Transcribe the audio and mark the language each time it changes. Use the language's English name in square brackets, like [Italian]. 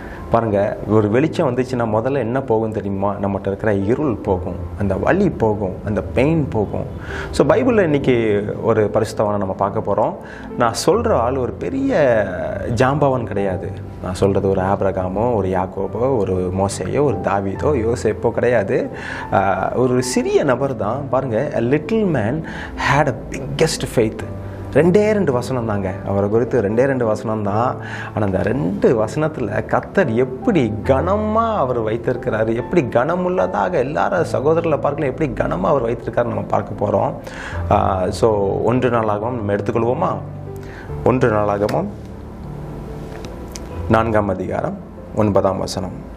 [Tamil] பாருங்கள், ஒரு வெளிச்சம் வந்துச்சுன்னா முதல்ல என்ன போகும் தெரியுமா? நம்மகிட்ட இருக்கிற இருள் போகும், அந்த வலி போகும், அந்த பெயின் போகும். ஸோ பைபிளில் இன்றைக்கி ஒரு பரிசுத்தவானை நம்ம பார்க்க போகிறோம். நான் சொல்கிற ஆள் ஒரு பெரிய ஜாம்பவான் கிடையாது. நான் சொல்கிறது ஒரு ஆபிரகாமோ, ஒரு யாக்கோபோ, ஒரு மோசேயோ, ஒரு தாவீதோ, யோசேப்போ கிடையாது. ஒரு சிறிய நபர் தான். [English] பாருங்கள், a little man had a biggest faith. [Tamil] 2 வசனம் தாங்க அவரை குறித்து, 2 வசனம் தான். ஆனால் அந்த 2 வசனத்தில் கர்த்தர் எப்படி கனமாக அவர் வைத்திருக்கிறாரு, எப்படி கனமுள்ளதாக எல்லாரும் சகோதரர்களை பார்க்கலாம், எப்படி கனமாக அவர் வைத்திருக்காரு நம்ம பார்க்க போகிறோம். ஸோ 1 நாளாகவும் நம்ம எடுத்துக்கொள்வோமா? 1 நாளாகவும் 4ஆம் அதிகாரம் 9ஆம் வசனம்.